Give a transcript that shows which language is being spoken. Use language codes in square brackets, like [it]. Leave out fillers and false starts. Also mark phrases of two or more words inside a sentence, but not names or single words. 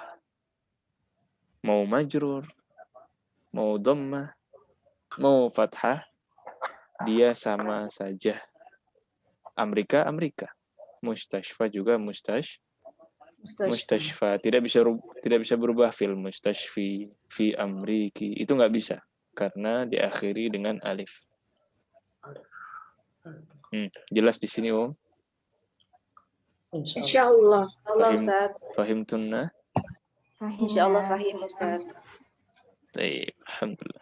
[id] Mau majrur, mau dhammah, mau fathah, dia sama saja. Amerika. Mustashfa juga mustashfa. Tidak bisa berubah [ar] في المستشفى، في أمريكا. [id] Itu nggak bisa karena diakhiri dengan alif. Jelas di sini, Om? Insyaallah. Fahimtunna? [ar] إن شاء الله فاهم, [id] Ustaz. Baik, alhamdulillah.